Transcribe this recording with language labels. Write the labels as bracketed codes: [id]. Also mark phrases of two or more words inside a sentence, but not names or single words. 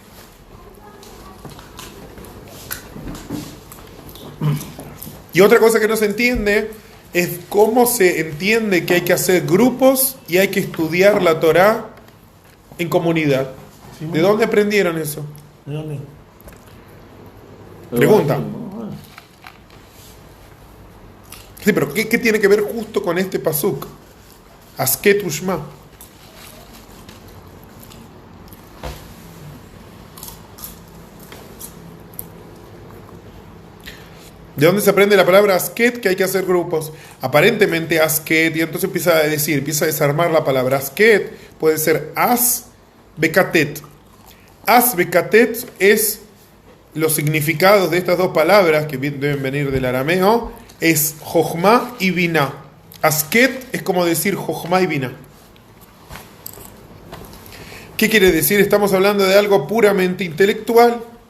[es] Y otra cosa que no se entiende es cómo se entiende que hay que hacer grupos y hay que estudiar la Torá en comunidad. ¿De dónde aprendieron eso? ¿De dónde? Pregunta. Sí, pero ¿qué tiene que ver justo con este pasuk? [he] הסכת ושמע. [es] ¿De dónde se aprende la palabra asket? Que hay que hacer grupos. Aparentemente asket, y entonces empieza a desarmar la palabra. Asket puede ser [he] עשו כתות. עשו כתות [es] es los significados de estas dos palabras que deben venir del arameo, es jochma y biná. Asket es como decir jochma y biná. ¿Qué quiere decir? Estamos hablando de algo puramente intelectual.